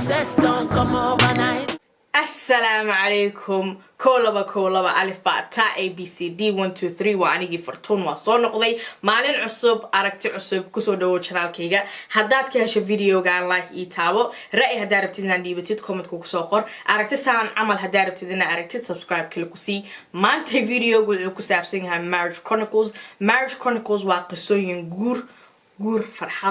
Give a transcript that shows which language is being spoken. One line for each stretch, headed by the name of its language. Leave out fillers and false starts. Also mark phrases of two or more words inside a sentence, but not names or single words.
English: just don't come overnight.
Arabic: Assalamu alaikum.
Somali: Kolaba alif ba ta ABCD 1 2 3 waa anigi fartuun waa soo noqday maalin cusub aragti cusub kusoo dhawo channelkayga haddaad ka hesho videogan like ii taabo ra'yi haddaad rabtid inaad dhiibatid comment ku soo qor aragti saan camal haddaad rabtid inaad aragtid subscribe kili ku sii maanta videogu wuxuu ku saabsan yahay Marriage Chronicles waa qisooyin guur farxad